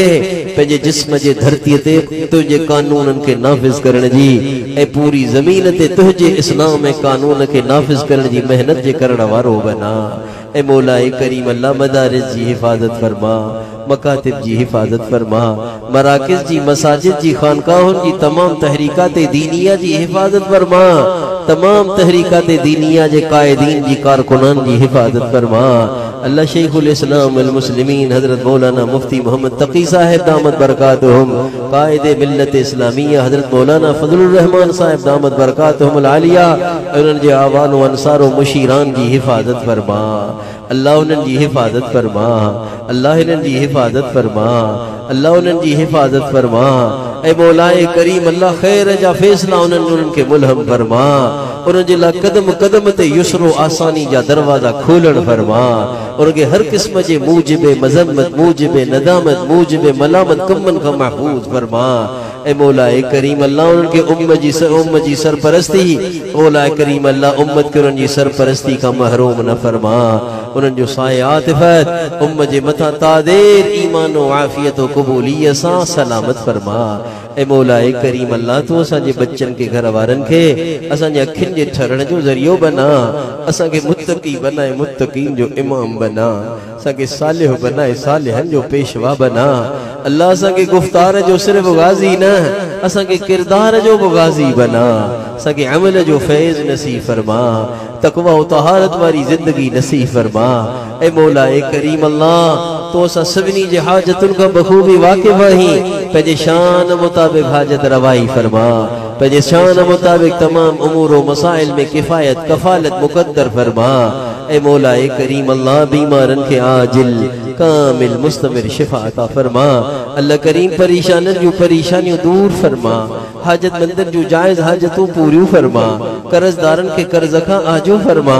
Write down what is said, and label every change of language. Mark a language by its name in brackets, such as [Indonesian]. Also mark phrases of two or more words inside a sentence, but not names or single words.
[Sindhi] पंहिंजे जिस्म जे धरती ते तुझे कानूनन के नाफिज करण जी ए पूरी जमीन ते तुझे इस्लाम में कानून के नाफिज करण जी मेहनत जे करण वारो बना ए मौला ए करीम अल्लाह मदारिस जी हिफाजत फरमा मकातिब जी हिफाजत फरमा मराकिज जी मसाजिद जी खानकाहों जी तमाम तहरीकात दीनिया जी हिफाजत फरमा तमाम तहरीकात दीनिया जे कायदीन जी कारकुनान जी हिफाजत फरमा अल्लाह शेखुल इस्लाम वल मुस्लिमीन हजरत मौलाना मुफ्ती मोहम्मद तकी साहब दामत बरकातुहुम कायदे मिल्लत इस्लामिया हजरत मौलाना फजलुर रहमान साहब दामत बरकातुहुम आलिया उन्हनि जे आवान व अंसार व मुशीरान जी हिफाजत फरमा। अल्लाह उन्हनि जी हिफाजत फरमा। अल्लाह इन्हनि जी हिफाजत फरमा। अल्लाह उन्हनि जी हिफाजत फरमा। ऐ मौलाए करीम अल्लाह खैर जा फैसला उन्हनि के मुल्हम फरमा। उन्हनि जे लाइ कदम कदम ते युसरो आसानी जा दरवाजा खोलण फरमा। उनके हर किस्म जे मूजिबे मजम्मत मूजिबे नदामत मूजिबे मलामत कमन का महफूज फरमा। ऐ मौलाए करीम अल्लाह उनके उम्मत जी सरपरस्ती मौलाए करीम अल्लाह उम्मत के उनकी सरपरस्ती का महरूम न फरमा। उन्हनि जो साए आतिफत उम्मत जे मथा तादेर ईमान व आफियत व कबूलियत सां सलामत फरमा। ऐ मौलाए करीम अल्लाह तू असांजे बच्चन के घर वारन के असांजे अखिन जे ठरण जो ज़रियो बना। असांखे मुत्तकी बनाए मुत्तकीन जो इमाम बना। असांखे सालिह बनाए सालिहन जो पेशवा बना। अल्लाह असांखे गुफ्तार जो सिर्फ गाज़ी न असांखे किरदार जो भी गाज़ी बना। असांखे अमल जो फैज़ नसीब फरमा। तकवा व तहारत वारी जिंदगी नसीब फरमा। ऐ मौलाए करीम अल्लाह तो असां सभिनी जे हाजतुन का बखूबी वाकिफ़ आहीं। पंहिंजे शान मुताबिक हाजत रवाई फरमा। पंहिंजे शान मुताबिक तमाम उमूर व मसाइल में किफ़ायत कफ़ालत मुक़द्दर फरमा। ऐ मौलाए करीम अल्लाह बीमारन के आजिल कामिल मुस्तमिर शिफा अता फरमा। अल्लाह करीम परेशानन जो परेशानियों दूर फरमा। हाजतमंदन जो जायज़ हाजतों पूरी फरमा। कर्जदारन के कर्ज का आजो फरमा।